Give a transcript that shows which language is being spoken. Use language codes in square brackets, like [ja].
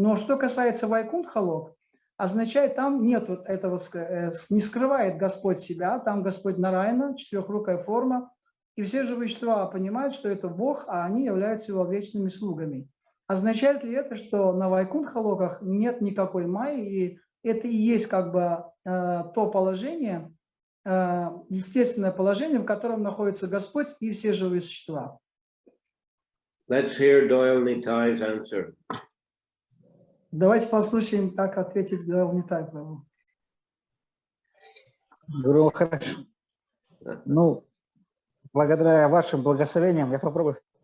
[ru] Но что касается Вайкунтха-лок, означает, там нет вот этого, не скрывает Господь себя, там Господь Нараяна, четырехрукая форма, и все живые существа понимают, что это Бог, а они являются его вечными слугами. Означает ли это, что на Вайкунтха-локах нет никакой майи, и это и есть как бы то положение, естественное положение, в котором находится Господь и все живые существа? [en] Let's hear Doyle Nitai's answer. [ru] Давайте послушаем, как ответит Дойл Нитай Прабху. Гуру, хорошо. Ну, благодаря вашим благословениям я попробую.